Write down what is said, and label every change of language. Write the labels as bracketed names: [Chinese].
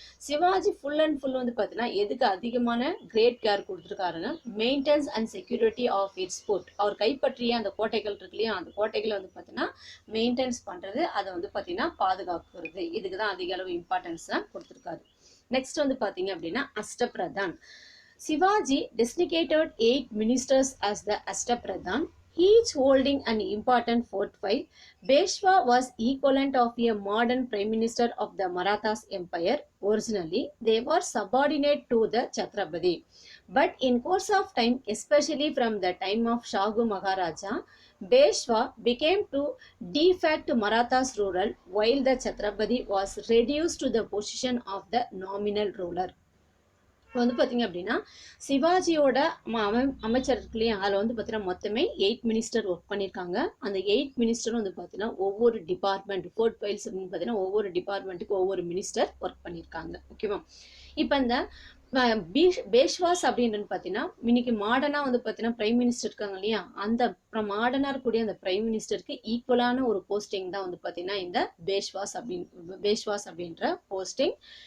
[English] Shivaji full and full [Tamil] வந்து பார்த்தீங்கன்னா எதுக்கு அதிகமான [English] great care [Tamil] கொடுத்துருக்காருன்னா [English] Maintenance and security of its fort. [Tamil] அவர் கைப்பற்றிய அந்த கோட்டைகள் இருக்கு இல்லையா, அந்த கோட்டைகளை வந்து பார்த்தீங்கன்னா மெயின்டெனன்ஸ் பண்ணுறது, அதை வந்து பார்த்தீங்கன்னா பாதுகாக்கிறது, இதுக்கு தான் அதிக அளவு இம்பார்ட்டன்ஸ் தான் கொடுத்துருக்காரு. நெக்ஸ்ட் வந்து பாத்தீங்க அப்படின்னா அஷ்டபிரதான். [English] Shivaji designated 8 ministers as the Ashtapradhan, each holding an important portfolio. Peshwa was equivalent of a modern prime minister of the Marathas empire. Originally, they were subordinate to the Chhatrapati. But in course of time, especially from the time of Shahu Maharaja, Peshwa became to de facto Marathas ruler, while the Chhatrapati was reduced to the position of the nominal ruler. [Tamil] இப்போ வந்து பார்த்தீங்க அப்படின்னா சிவாஜியோட அமைச்சர் இருக்கு இல்லையா, அதில் வந்து பார்த்தீங்கன்னா மொத்தமே 8 மினிஸ்டர் ஒர்க் பண்ணியிருக்காங்க. அந்த 8 மினிஸ்டரும் வந்து பார்த்தீங்கன்னா ஒவ்வொரு டிபார்ட்மெண்ட் ஃபோர்ட் ஃபைல்ஸ் அப்படின்னு பார்த்தீங்கன்னா ஒவ்வொரு டிபார்ட்மெண்ட்டுக்கு ஒவ்வொரு மினிஸ்டர் ஒர்க் பண்ணியிருக்காங்க. ஓகேவா? இப்போ இந்த பேஷ்வாஸ் அப்படின்னு பார்த்தீங்கன்னா இன்னைக்கு மாடர்னாக வந்து பார்த்தீங்கன்னா பிரைம் மினிஸ்டர் இருக்காங்க இல்லையா, அந்த மாடர்னாக இருக்கக்கூடிய அந்த பிரைம் மினிஸ்டருக்கு ஈக்குவலான ஒரு போஸ்டிங் தான் வந்து பார்த்தீங்கன்னா இந்த பேஷ்வாஸ் அப்படின்ற போஸ்டிங்.